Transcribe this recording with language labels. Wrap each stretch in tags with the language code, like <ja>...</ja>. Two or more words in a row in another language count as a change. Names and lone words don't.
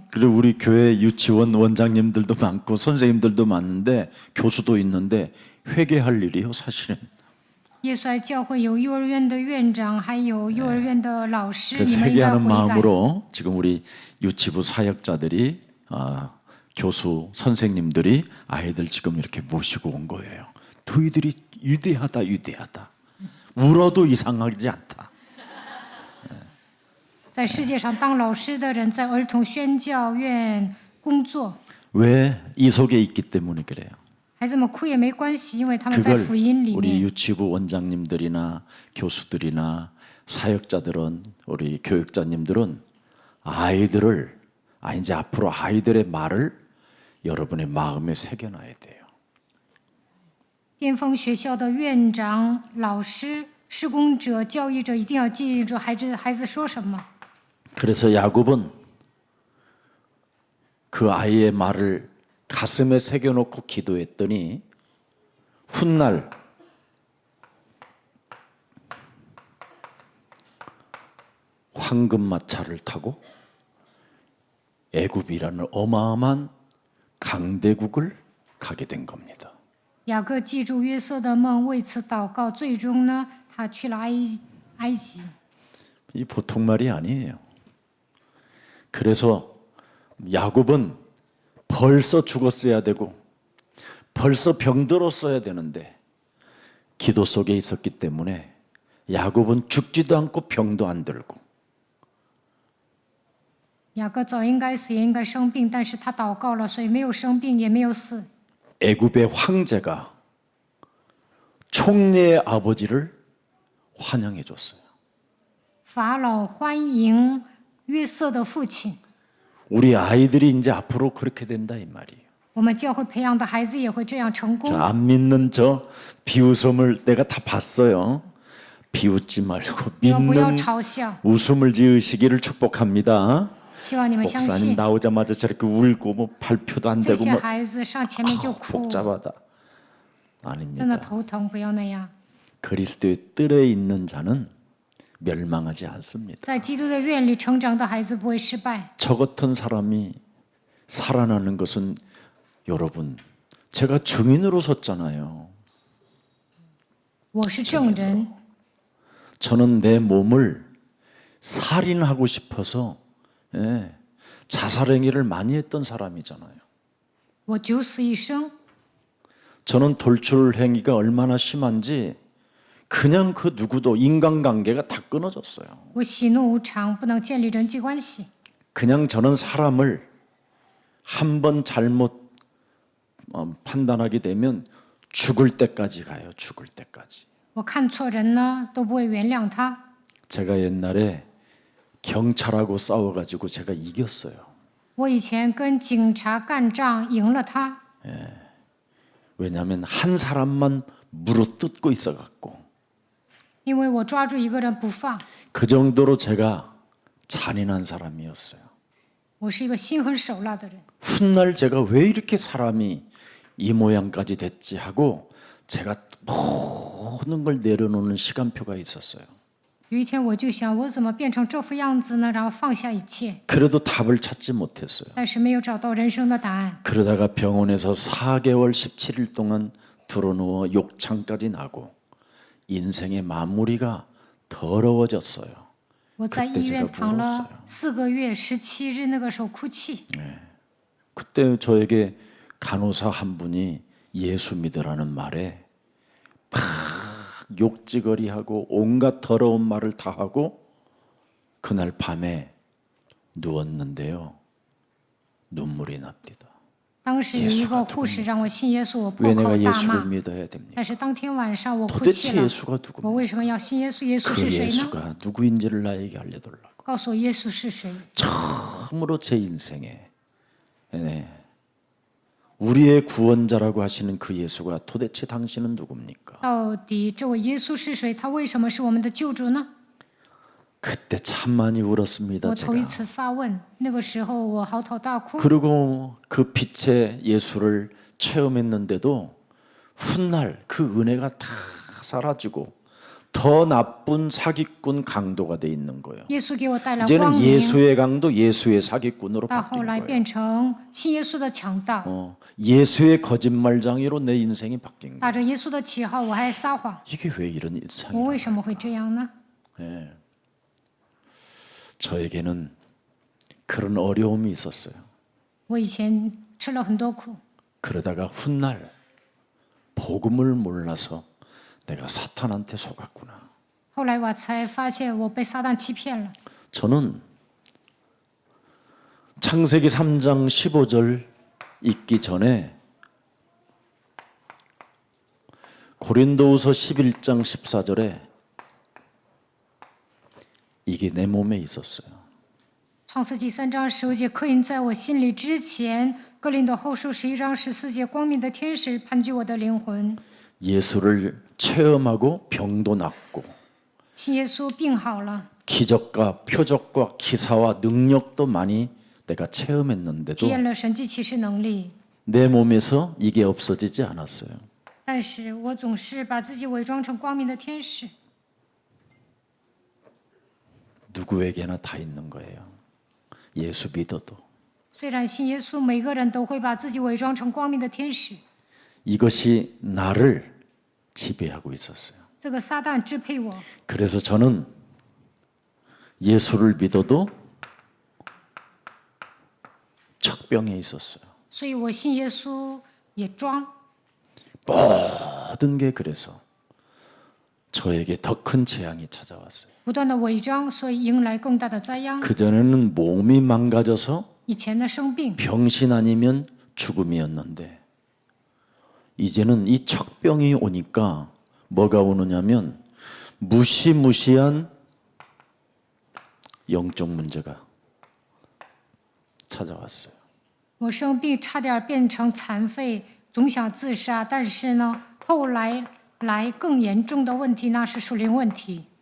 <ko>그리고 우리 교회 유치원 원장님들도 많고 선생님들도 많은데 교수도 있는데 회개할 일이요, 사실은.</ko> <zh>耶稣爱教会有幼儿园的院长，还有幼儿园的老师，你</zh> <ko>그래서</ko> <zh>们应该</zh> <ko>회개하는</ko> <zh>悔改。</zh> <ko>마음으로 지금 우리 유치부 사역자들이 교수 선생님들이 아이들 지금 이렇게 모시고 온 거예요. 너희들이 위대하다, 위대하다. 울어도 이상하지 않다.</ko> <zh>在世界上当老师的人在儿童宣教院工作，</zh> <ko>왜 이 속에 있기 때문에 그래요.</ko> <zh>孩子们哭也没关系，因为他们在</zh> <ko>그걸</ko> <zh>福音里</zh> <ko>우리</ko> <zh>面。</zh> <ko>유치부 원장님들이나 교수들이나 사역자들은 우리 교육자님들은 아이들을 이제 앞으로 아이들의 말을 여러분의 마음에 새겨놔야 돼요.</ko> <zh>巅峰学校的院长、老师、施工者、教育者一定要记住孩子说什么。</zh> <ko>그래서 야곱은 그 아이의 말을 가슴에 새겨놓고 기도했더니 훗날 황금마차를 타고 애굽이라는 어마어마한 강대국을 가게 된 겁니다.</ko> <zh>雅各记住约瑟的梦，为此祷告，最终呢，他去了埃及。</zh> <ko>이 보통 말이 아니에요. 그래서 야곱은 벌써 죽었어야 되고 벌써 병들었어야 되는데 기도 속에 있었기 때문에 야곱은 죽지도 않고 병도 안 들고</ko> <zh>雅各早应该死，也应该生病，但是他祷告了，所以没有生病，也没有死。</zh> <ko>애굽의 황제가 총리의 아버지를 환영해 줬어요.</ko> <zh>法老欢迎约瑟的父亲。</zh> <ko>우리 아이들이 이제 앞으로 그렇게 된다 이 말이에요.</ko> <zh>我们教会培养的孩子也会这样成功。</zh> <ko>자, 안 믿는 저 비웃음을 내가 다 봤어요. 비웃지 말고</ko> <zh>不要</zh> <ko>믿는</ko> <zh>嘲笑，</zh> <ko>웃음을 지으시기를 축복합니다.</ko> <zh>希望你们相</zh> <ko>목사님</ko> <zh>信。</zh> <ko>나오자마자 저렇게 울고 뭐 발표도 안</ko> <zh>这</zh> <ko>되고</ko> <zh>些</zh> <ko>뭐</ko> <zh>孩子上前面就哭，</zh> <ko>복잡하다.</ko> <zh>真的</zh> <ko>아닙니다.</ko> <zh>头疼，不要那样。</zh> <ko>그리스도의 뜰에 있는 자는 멸망하지 않습니다.</ko> <zh>在基督的院里成长的孩子不会失败。</zh> <ko>저 같은 사람이 살아나는 것은 여러분 제가 증인으로 섰잖아요.</ko> <zh>我是证人，</zh> <ko>저는 내 몸을 살인하고 싶어서 자살행위를 많이 했던 사람이잖아요.</ko> <zh>我九死一生。</zh> <ko>저는 돌출행위가 얼마나 심한지 그냥 그 누구도 인간관계가 다 끊어졌어요.</ko> <zh>我喜怒无常，不能建立人际关系。</zh> <ko>그냥 저는 사람을 한 번 잘못 판단하게 되면 죽을 때까지 가요. 죽을 때까지.</ko> <zh>我看错人呢，都不会原谅他。</zh> <ko>제가 옛날에 경찰하고 싸워가지고 제가 이겼어요.</ko> <zh>我以前跟警察干仗，赢了他，</zh> <ko>왜냐하면 한 사람만 물어뜯고 있어갖고</ko> <zh>因为我抓住一个人不放。</zh> <ko>그 정도로 제가 잔인한 사람이었어요.</ko> <zh>我是一个心狠手辣的人。</zh> <ko>훗날 제가 왜 이렇게 사람이 이 모양까지 됐지 하고 제가 모든 걸 내려놓는 시간표가 있었어요.</ko> <zh>有一天我就想，我怎么变成这副样子呢？然后放下一切，</zh> <ko>그래도 답을 찾지 못했어요.</ko> <zh>但是没有找到人生的答案。</zh> <ko>그러다가 병원에서 4개월 17일 동안 드러누워 욕창까지 나고 인생의 마무리가 더러워졌어요.</ko> <zh>我在医院躺了4个月，17日那个时候哭泣。</zh> <ko>그때 저에게 간호사 한 분이 예수 믿으라는 말에 막 욕지거리하고 온갖 더러운 말을 다 하고 그날 밤에 누웠는데요. 눈물이 납니다.</ko> <zh>当时有一个护士让我信耶稣，我破</zh> <ko>왜</ko> <zh>口</zh> <ko>내가</ko> <zh>大</zh> <ko>예수를</ko> <zh>骂。</zh> <ko>믿어야 됩니까?</ko> <zh>但是当天晚上我哭泣</zh> <ko>도대체</ko> <zh>了，</zh> <ko>예수가</ko> <zh>我</zh> <ko>누굽니까?</ko> <zh>为什么要信耶稣？耶稣</zh> <ko>그</ko> <zh>是谁呢？</zh> <ko>예수가 누구인지를 나에게 알려달라고.</ko> <zh>告诉我耶稣是谁。</zh> <ko>처음으로 제 인생에 우리의 구원자라고 하시는 그 예수가 도대체 당신은 누굽니까?</ko> <zh>到底这位耶稣是谁？他为什么是我们的救主呢？</zh> <ko>그때 참 많이 울었습니다.</ko> <zh>我头一</zh> <ko>제가.</ko> <zh>次发问，那个时候我嚎啕大哭。</zh> <ko>그리고 그 빛의 예수를 체험했는데도 훗날 그 은혜가 다 사라지고 더 나쁜 사기꾼 강도가 돼 있는 거예요.</ko> <zh>耶稣给我带来</zh> <ko>이제는</ko> <zh>光明，</zh> <ko>예수의 강도 예수의 사기꾼으로</ko> <zh>到</zh> <ko>바뀐</ko> <zh>后来</zh> <ko>거예요.</ko> <zh>变成信耶稣的强盗，</zh> <ko>예수의 거짓말장이로 내 인생이 바뀐 거예요.</ko> <zh>打着耶稣的旗号，我还撒谎，</zh> <ko>이게 왜 이런</ko> <zh>我</zh> <ko>일상이야?</ko> <zh>为什么会这样呢？</zh> <ko>저에게는 그런 어려움이 있었어요.</ko> <zh>我以前吃了很多苦。</zh> <ko>그러다가 훗날 복음을 몰라서 내가 사탄한테 속았구나.</ko> <zh>后来我才发现我被撒旦欺骗了。</zh> <ko>저는 창세기 3장 15절 읽기 전에 고린도후서 11장 14절에 이게 내 몸에 있었어요.</ko> <zh>创世纪3章15节刻印在我心里之前，哥林多后书11章14节，光明的天使盘踞我的灵魂。</zh> <ko>예수를 체험하고 병도 낫고</ko> <zh>信耶稣病好了，</zh> <ko>기적과 표적과 기사와 능력도 많이 내가 체험했는데도</ko> <zh>体验了神迹奇事能力，</zh> <ko>내 몸에서 이게 없어지지 않았어요.</ko> <zh>但是我总是把自己伪装成光明的天使。</zh> <ko>누구에게나 다 있는 거예요. 예수 믿어도.</ko> <zh>虽然信耶稣，每个人都会把自己伪装成光明的天使。</zh> <ko>이것이 나를 지배하고 있었어요.</ko> <zh>这个撒旦支配我，</zh> <ko>그래서 저는 예수를 믿어도 척병에 있었어요.</ko> <zh>所以我信耶稣也装。</zh> <ko>모든 게 그래서 저에게 더 큰 재앙이 찾아왔어요.</ko> <zh>不断的伪装，所以迎来更大的灾殃。</zh> <ko>그전에는 몸이 망가져서</ko> <zh>以前的生病，</zh> <ko>병신 아니면 죽음이었는데 이제는 이 척병이 오니까 뭐가 오느냐면 무시무시한 영적 문제가 찾아왔어요.</ko> <zh>我生病差点变成残废，总想自杀，但是呢，后来更严重的问题，那是属灵问题。</zh>